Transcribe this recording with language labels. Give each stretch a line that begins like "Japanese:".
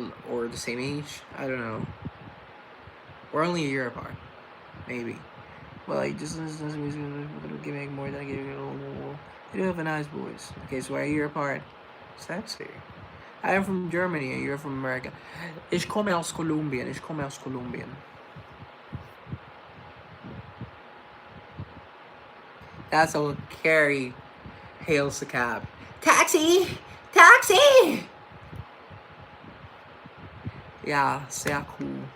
English: Or the same age? I don't know. We're only a year apart. Maybe. Well, I just listen to music giving more than I give you. You do have a nice voice. Okay, so we're a year apart. Sexy. I am from Germany and you're from America.
German: Ich komme aus Kolumbien. Ich komme aus Kolumbien.
English: That's how Carrie hails the cab. Taxi! Taxi!
German: Yeah, sehr cool.